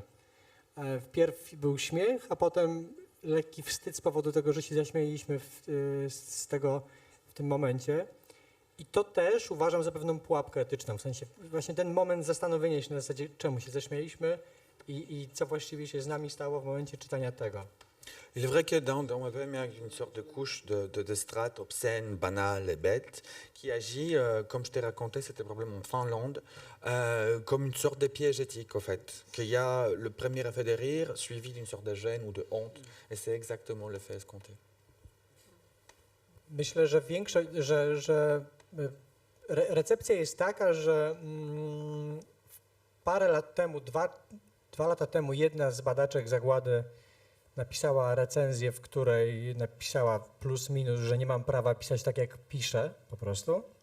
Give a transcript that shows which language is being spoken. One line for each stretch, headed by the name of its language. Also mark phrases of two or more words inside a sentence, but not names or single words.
Polish: Wpierw był śmiech, a potem lekki wstyd z powodu tego, że się zaśmieliśmy z tego w tym momencie. I to też uważam za pewną pułapkę etyczną, w sensie właśnie ten moment zastanowienia się na zasadzie, czemu się zaśmieliśmy i co właściwie się z nami stało w momencie czytania tego.
French: Il est vrai que dans ma poème, il y a une sorte de couche de strate obscène, banale et bête qui agit, comme je t'ai raconté, c'était probablement en Finlande, comme une sorte de piège éthique, en fait. Qu'il y a le premier effet de rire suivi d'une sorte de gêne ou de honte, et c'est exactement l'effet escompté.
Polish: Myślę, że recepcja jest taka, że parę lat temu, dwa lata temu jedna z badaczek zagłady napisała recenzję, w której napisała plus minus, że nie mam prawa pisać tak jak piszę po prostu.